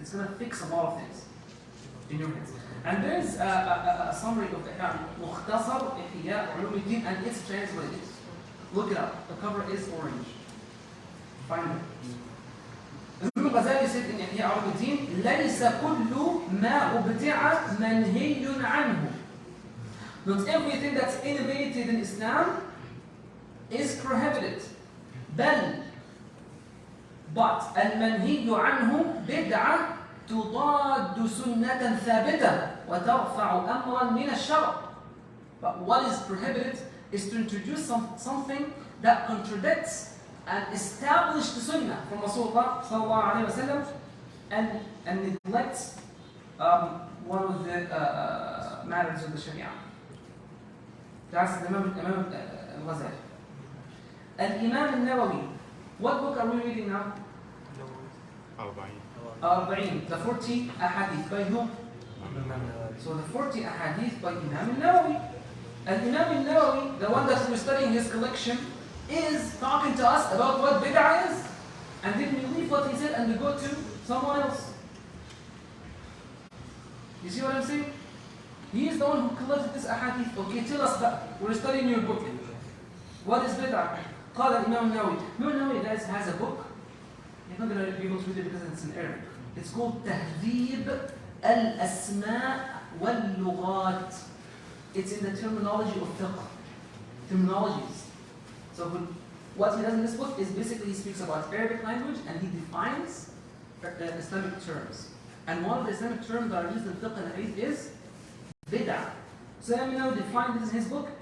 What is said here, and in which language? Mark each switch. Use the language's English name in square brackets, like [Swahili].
[English] It's going to fix a lot of things in your head. And there's a summary of Ihya Mukhtasar Ihya Ulumuddin and it's translated. Look it up. The cover is orange. Find it. Imam Ghazali said in Ihya Ulumuddin, [Arabic] لَيْسَ كُلُّ مَا أُبْدِعَ مَنْهِيٌّ عَنْهُ. [English] Not everything that's innovated in Islam is prohibited. [Arabic] بل [English] but [Arabic] المنهي عنه بدعة تضاد سنة ثابتة وترفع أمرا من الشرع. [English] But what is prohibited is to introduce something that contradicts and establish the sunnah from Rasulullah sallallahu alayhi wa sallam and neglects one of the matters of the Sharia. That's the Imam al-Ghazali. Al-Imam al-Nawawi. What book are we reading now? Al-Ba'in. The 40 ahadith by whom? So the 40 ahadith by Imam al-Nawawi. Al-Imam al-Nawawi, the one that we're studying his collection, is talking to us about what bid'ah is. And then we leave what he said and we go to someone else. You see what I'm saying? He is the one who collected this ahadith. Okay, tell us that. We're studying your book. What is bid'ah? [Arabic] قال الإمام النووي. [English] Imam النووي, guys, has a book. You're not going to be able to read it because it's in Arabic. It's called [Arabic] تهذيب الأسماء واللغات. [English] It's in the terminology of fiqh. Terminologies. So what he does in this book is basically he speaks about Arabic language and he defines Islamic terms. And one of the Islamic terms that are used in fiqh and hadith is bid'ah. So let me now define this in his book.